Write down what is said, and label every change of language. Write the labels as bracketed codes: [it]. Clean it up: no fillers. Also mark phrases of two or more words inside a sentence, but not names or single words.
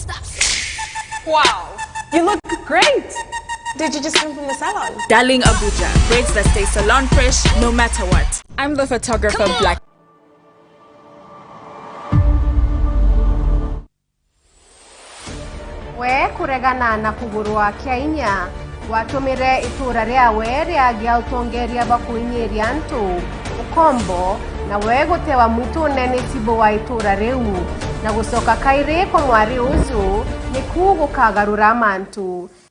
[en] Wow, you look great. Did you just come from the salon? Darling Abuja, braids that stay salon fresh no matter what. I'm the photographer Black. [ki] We kuregana na kugurwa Kenya watumire itura ryawe ryagia utongeria bakuinyiria ntu ukombo na we gutewa mwitu nene tibo wa itura riu na gucoka kairi kwa mwari uzu ni kugukagarura mantu.